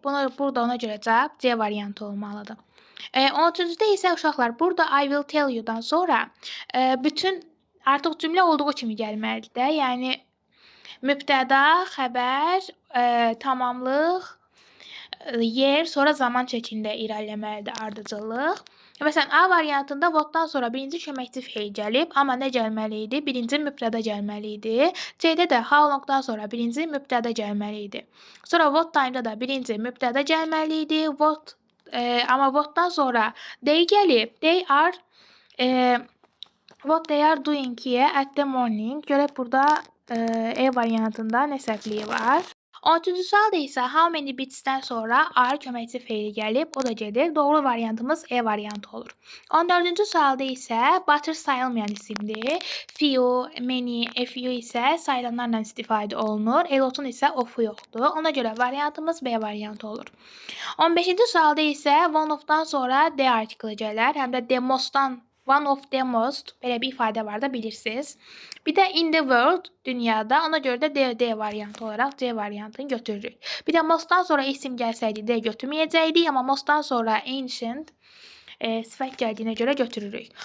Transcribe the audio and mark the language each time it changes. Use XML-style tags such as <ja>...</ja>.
<az>Burada ona görə cavab C variantı olmalıdır. 13-cüdə isə uşaqlar, burada</az> <en>I will tell you-</en> <az>dan sonra bütün artıq cümlə olduğu kimi gəlməlidir də. Yəni mübtəda, xəbər, tamamlıq, yer, sonra zaman şəklində irəliləməlidir ardıcıllıq. Məsələn, A variantında whatdan sonra birinci köməkçi feil gəlib, amma nə gəlməli idi? Birinci mübtəda gəlməli idi. C-də də</az> <en>how long-</en> <az>dan sonra birinci mübtəda gəlməli idi. Sonra</az> <en>what time-</en> <az>da da birinci mübtəda gəlməli idi. Amma whatdan sonra they gəlib.</az> <en>What they are doing here at the morning.</en> <az>Görək burada E variantında nə səhvliyi var. 13-cü sualda isə</az> <en>how many bits-</en> <az>dən sonra are köməkçi feili gəlib, o da gedir. Doğru variantımız E variantı olur. 14-cü sualda isə butter sayılmayan isimdir.</az> <en>Few, many, a few</en> <az>isə sayılanlarla istifadə olunur. Elotun isə of'u yoxdur. Ona görə variantımız B variantı olur. 15-ci sualda isə</az> <en>one of-</en> <az>dan sonra</az> <en>the article</en> <az>gələr. Həm də the most-dan</az> <en>one of the most,</en> <az>belə bir ifadə var da bilirsiniz. Bir də</az> <en>in the world,</en> <az>dünyada. Ona görə də D variantı olaraq C variantını götürürük. Bir də mostdan sonra isim gəlsəydi D götürməyəcəkdik, amma mostdan sonra ancient sifət gəldiyinə görə götürürük.</az>